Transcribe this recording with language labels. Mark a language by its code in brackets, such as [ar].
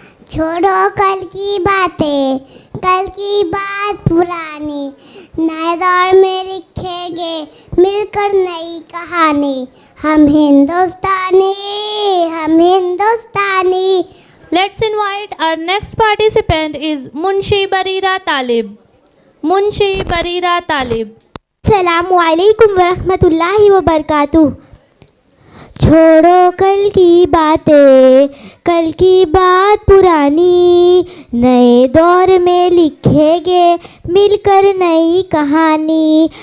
[hi] छोड़ो कल की बातें, कल की बात पुरानी, नए दौर में लिखेंगे मिलकर नई कहानी। हम हिंदुस्तानी, हम हिंदुस्तानी। [en] Let's invite our next participant is Munshi Barira Talib. Munshi Barira Talib. [ar] अस्सलामु अलैकुम वरहमतुल्लाहि वबरकातुह। [hi] छोड़ो कल की बातें, कल की बात पुरानी, नए दौर में लिखेंगे मिलकर नई कहानी।